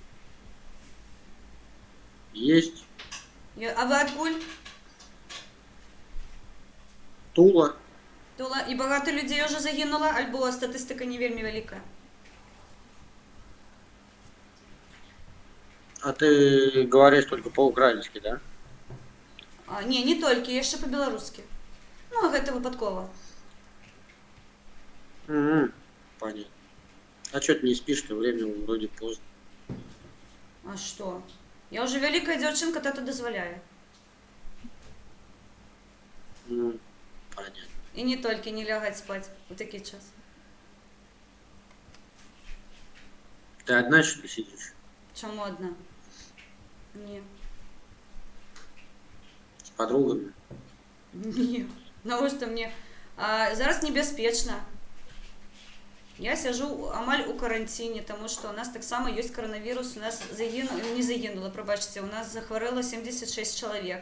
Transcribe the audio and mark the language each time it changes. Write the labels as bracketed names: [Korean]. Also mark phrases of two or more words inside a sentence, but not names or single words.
[Russian] Есть [Ukrainian] А ви откуль? [Russian] Тула. Тула. [Ukrainian] І багато людей вже загинуло, або статистика не вельми велика? [Russian] А ты говоришь только по-украински, да? [Ukrainian] А, ні, не тільки, я ще по-білоруськи. [Belarusian] Ну, гэта випадково. Угу. [Russian] Понятно. А что ты не спишь-то? Время вроде поздно. [Ukrainian] А що? Я вже велика дівчинка, тато дозволяє. [Russian] Понятно. [Ukrainian] І не тільки не лягати спати у такий час. [Russian] Ты одна что ли сидишь? [Ukrainian] Чому одна? Ні. [Russian] С подругами? [Ukrainian] Ні. Ну що мені? Зараз небезпечно. Я сижу амаль у карантині, тому що у нас так само є коронавірус. У нас не загинуло, пробачте, у нас захворіло 76 чоловік.